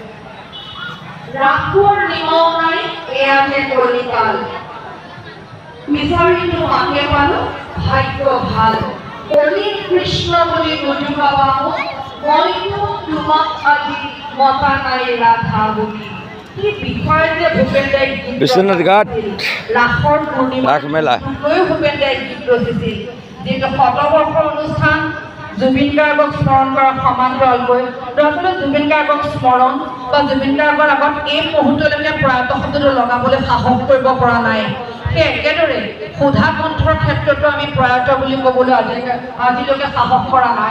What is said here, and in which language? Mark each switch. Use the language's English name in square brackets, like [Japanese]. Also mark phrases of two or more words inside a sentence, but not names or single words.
[Assamese] ৰাসৰ নিমখ নাই, এয়া যে কলিকাল, বিচাৰিলো মাকে পালো, ভাগ্য ভাল, কলিৰ কৃষ্ণ বুলি বুজি পাবা মোক, মইতো তোমাক আজি মতা নাই ৰাধা বুলি। কি বিষয় যে ভূপেন্দ্ৰই विश्वनाथ घाट ৰাসৰ পূৰ্ণিমা राख मेला। ভূপেন্দ্ৰই গীত ৰচিছিল, যিটো শতবৰ্ষৰ অনুষ্ঠান জুবিন গাৰ্গক স্মৰণ কৰাৰ সমান্তৰালকৈ। দৰাচলতে জুবিন গাৰ্গক স্মৰণ বা জুবিন গাৰ্গৰ আগত এই মুহূৰ্তলৈকে প্ৰয়াত শব্দটো লগাবলৈ সাহস কৰিব পৰা নাই। সেই একেদৰে সুধা কণ্ঠৰ ক্ষেত্ৰতো আমি প্ৰয়াত বুলি ক'বলৈ আজিলৈকে সাহস কৰা নাই।